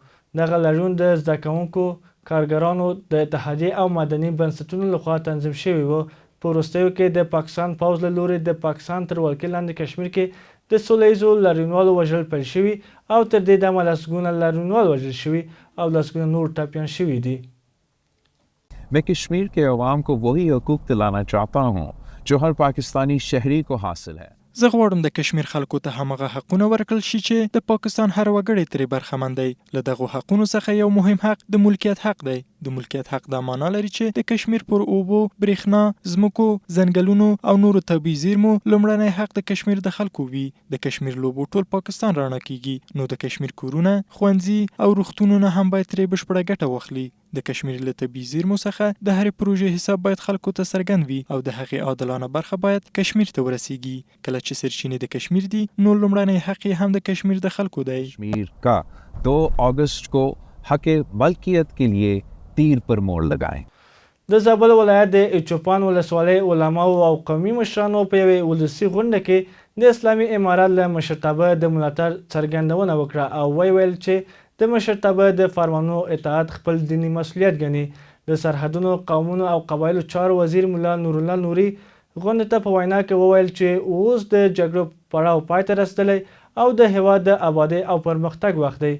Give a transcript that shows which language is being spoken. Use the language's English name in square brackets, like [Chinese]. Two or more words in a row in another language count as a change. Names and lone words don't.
[Pashto] دغه لاریون د زده کوونکو، کارګرانو، د اتحادیې او مدني بنسټونو لخوا تنظیم شوی و. په وروستیو کې د پاکستان پوځ له لوري د پاکستان تر ولکې لاندې کشمیر کې د سوله ییزو لاریونوالو وژل پیل شوي او تر دې دمه لسګونه لاریونوال وژل شوي او لسګونه نور ټپیان شوي دي. [Urdu] میں کشمیر کے عوام کو وہی حقوق دلانا چاہتا ہوں جو ہر پاکستانی شہری کو حاصل ہے. [Pashto] زه غواړم د کشمیر خلکو ته همغه حقونه ورکړل شي چې د پاکستان هر وګړی ترې برخمن دی. له دغو حقونو څخه یو مهم حق د ملکیت حق دی. د ملکیت حق دا معنا لري چې د کشمیر پر اوبو، برېښنا، ځمکو، ځنګلونو او نورو طبیعي زیرمو لومړنی حق د کشمیر د خلکو وي. د کشمیر لوبو ټول پاکستان رڼا کیږي، نو د کشمیر کورونه، ښوونځي او روغتونونه هم باید ترې بشپړه ګټه واخلي. د کشمیر له طبیعي زیرمو څخه د هرې پروژې حساب باید خلکو ته څرګند وي او د هغې عادلانه برخه باید کشمیر ته ورسیږي. کله چې سرچینې د کشمیر دي نو لومړنی حق یې هم د کشمیر د خلکو دی. [Urdu] کشمیر کا 2 اگست کو حق ملکیت کے لیے تیر پر موڑ لگائیں. [Pashto] د زابل ولایت د اچوپان ولسوالۍ علماو او قومي مشرانو په یوې ولسي غونډه کې د اسلامي امارت له مشرتابه د ملاتړ څرګندونه وکړه او ویل چې د مشرتابه د فرمانونو اطاعت خپل دیني مسؤلیت ګڼي. د سرحدونو، قومونو او قبایلو چارو وزیر مولا نورالله نوري غونډې ته په وینا کې وویل چې اوس د جګړو پړاو پای ته رسېدلی او د هیواد د آبادۍ او پرمختګ وخت دی.